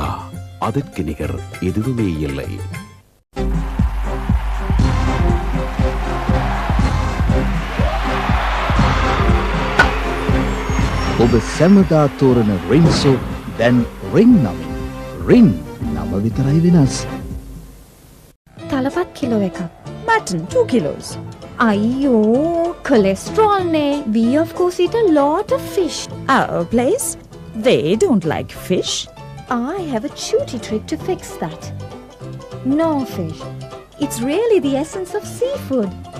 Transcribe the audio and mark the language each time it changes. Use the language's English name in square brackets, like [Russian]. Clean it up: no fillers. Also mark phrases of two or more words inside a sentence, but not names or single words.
[Tamil] அதற்கு நிகர் எதுவுமே இல்லை. [Sinhala] ඔබ සැමදා තෝරන රින්සෝ දැන් රින් නමින් රින් නම විතරයි වෙනස්. තලපත් කිලෝ එකක්. [English] Mutton 2 kilos. [Sinhala] අයියෝ cholesterol නේ. [English] We of course eat a lot of fish. Our place? They don't like fish. I have a shooty trick to fix that. No fish. It's really the essence of seafood.